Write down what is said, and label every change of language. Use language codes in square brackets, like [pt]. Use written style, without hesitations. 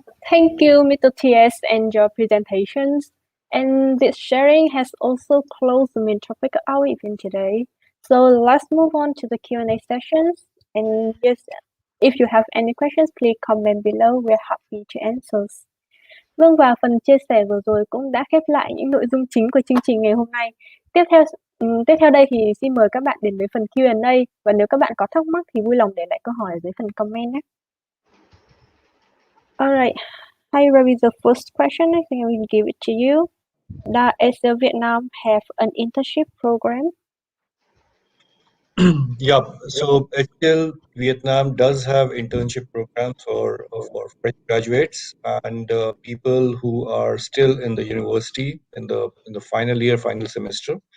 [en] Thank you, Mr. TS, and your presentations. And this sharing has also closed the main topic of our event today. So let's move on to the Q&A sessions. And yes, if you have any questions, please comment below. We're happy to answer. [vi] Vâng, và phần chia sẻ vừa rồi cũng đã khép lại những nội dung chính của chương trình ngày hôm nay. Tiếp theo đây thì xin mời các bạn đến với phần Q&A, và nếu các bạn có thắc mắc thì vui lòng để lại câu hỏi ở dưới phần comment nhé. [en] Alright, hi, where is the first question? I think I will give it to you. Does HCL Vietnam have an internship program? Yeah, so HCL Vietnam does have internship programs for fresh graduates and people who are still in the university in the final year, final semester.